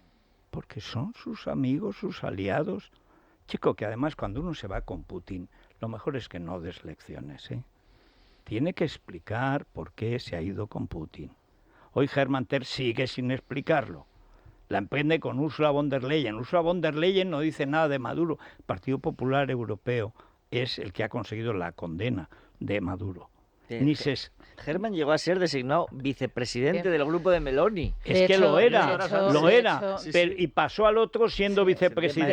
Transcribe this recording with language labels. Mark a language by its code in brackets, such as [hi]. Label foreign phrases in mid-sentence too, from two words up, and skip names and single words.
[es] Porque son sus amigos, sus aliados. Chico, que además cuando uno se va con Putin, lo mejor es que no des lecciones, ¿eh? Tiene que explicar por qué se ha ido con Putin. Hoy Hermann Terz sigue sin explicarlo. La emprende con Ursula von der Leyen. Ursula von der Leyen no dice nada de Maduro. El Partido Popular Europeo es el que ha conseguido la condena de Maduro. Hermann llegó a ser designado vicepresidente del grupo de Meloni. Es que lo era, y pasó al otro siendo vicepresidente.